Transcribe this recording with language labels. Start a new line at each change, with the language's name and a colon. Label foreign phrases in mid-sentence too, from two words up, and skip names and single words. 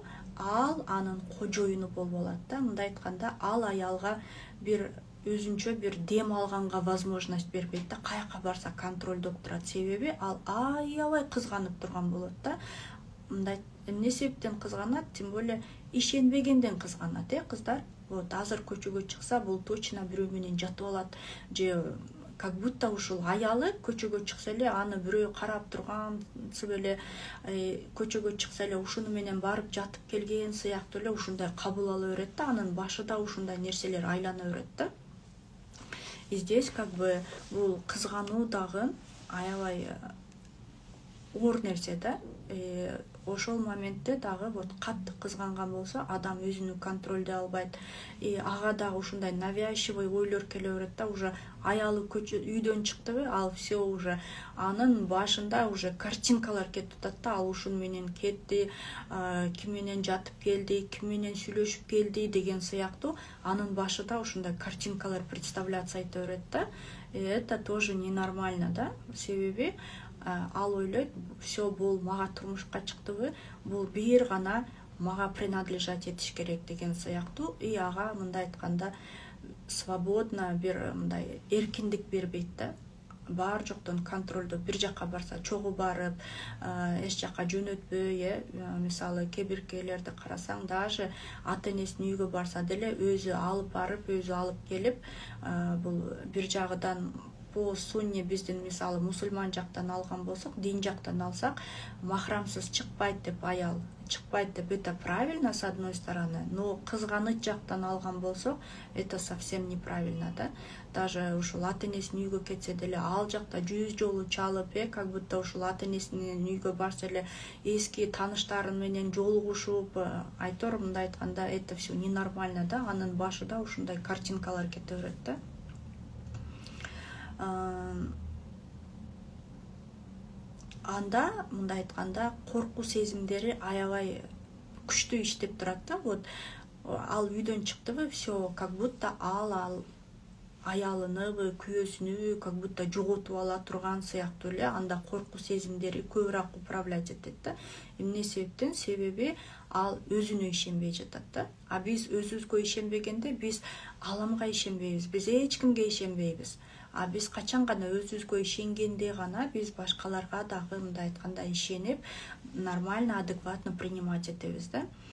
Kyrgyz: Ал анын кожоюну болуп алат да. Мындай айтканда, ал аялга бир өзүнчө бир дем алганга возможность бербейт да, каяка барса контролдоп турат. Себеби ал аябай кызганып турган болот да. Мындай эмне себептен кызганат,
Russian: тем более
Kyrgyz: ишенбегенден кызганат, кыздар. Вот азыр көчөгө чыкса, бул точно бирөө менен жатып алат, же
Russian: как будто
Kyrgyz: ушул аялы көчөгө чыкса эле, аны бирөө карап тургансып эле, көчөгө чыкса эле ушуну менен барып жатып келген сыяктуу эле ушундай кабыл ала берет да, анын башыда ушундай нерселер айлана берет да.
Russian: И здесь как бы
Kyrgyz: бул кызгануу дагы аябай оор нерсе да. Ошол моментте дагы вот каттык кызганган болсо, адам өзүнү контролдой албайт. Ага дагы ушундай навязчивый ойлор келе берет да, уже аялы үйдөн чыктыбы, ал
Russian: все уже
Kyrgyz: анын башында уже картинкалар кетип атат да, ал ушун менен кетти, ким менен жатып келди, ким менен сүйлөшүп келди деген сыяктуу анын башында ушундай картинкалар представляться эте берет да.
Russian: Это тоже ненормально
Kyrgyz: да, себеби ал ойлойт, все, бул мага турмушка чыктыбы, бул бир гана мага принадлежать этиш керек деген сыяктуу. И ага мындай айтканда свободно бир мындай эркиндик бербейт да. Бар жоктон контролдоп, бир жака барса чогуу барып, эч жака жөнөтпөй, мисалы кээ биркелерди карасаң, даже ата энесинин үйгө барса деле өзү алып барып, өзү алып келип, бул бир жагыдан
Russian: по сунне
Kyrgyz: биздин мисалы мусульман жактан алган болсок, дин жактан алсак, махрамсыз чыкпайт деп, аял чыкпайт деп,
Russian: это правильно с одной стороны, но
Kyrgyz: кызганыч жактан алган болсо,
Russian: это совсем неправильно да.
Kyrgyz: Даже ушул ата энесинин үйгө кетсе деле, ал жакта 100 жолу чалып,
Russian: как будто
Kyrgyz: ушул ата энесинин үйгө барса эле эски тааныштарын менен жолугушуп, айтор мындай айтканда,
Russian: это все ненормально
Kyrgyz: да, анын башыда ушундай картинкалар кете берет да. Анда мындай айтканда коркуу сезимдери аябай күчтүү иштеп турат да. Вот ал үйдөн чыктыбы,
Russian: все, как будто
Kyrgyz: ал аялыныбы, күйөөсүнүбү
Russian: как будто
Kyrgyz: жоготуп ала турган сыяктуу эле, анда коркуу сезимдери көбүрөөк управлять этет да. Эмне себептен? Себеби ал өзүнө ишенбей жатат да. А биз өзүбүзгө ишенбегенде биз аламга ишенбейбиз, биз эч кимге ишенбейбиз. А биз качан гана өзүбүзгө ишенгенде гана биз башкаларга дагы мындай айтканда ишенип,
Russian: нормально, адекватно принимать
Kyrgyz: этебиз да.